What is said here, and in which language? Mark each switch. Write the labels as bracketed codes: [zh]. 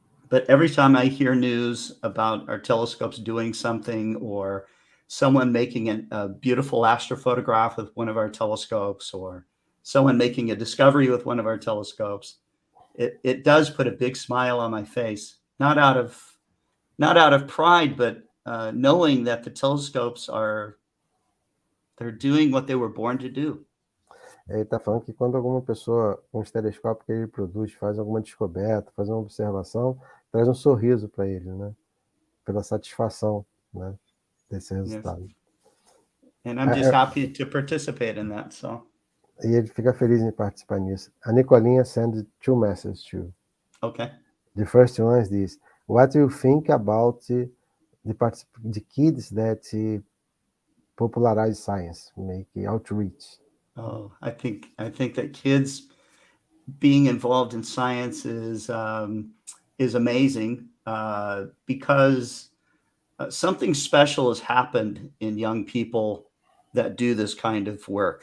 [en] But every time I hear news about our telescopes doing something, or someone making a beautiful astrophotograph with one of our telescopes, or someone making a discovery with one of our telescopes, it does put a big smile on my face, not out of pride, but knowing that the telescopes they're doing what they were born to do. [pt] Ele está falando que quando alguma pessoa, com os telescópios que ele produz, faz alguma descoberta, faz uma observação, traz um sorriso para ele, né? Pela satisfação, né, desse resultado. [en] Yes. And I'm just happy to participate in that. So. [pt] E ele fica feliz em participar nisso. [en] A Nicolinha sends 2 messages to you. Okay. The first one is this: what do you think about the kids that popularize science, make outreach? Oh, I think that kids being involved in science is amazing because something special has happened in young people that do this kind of work.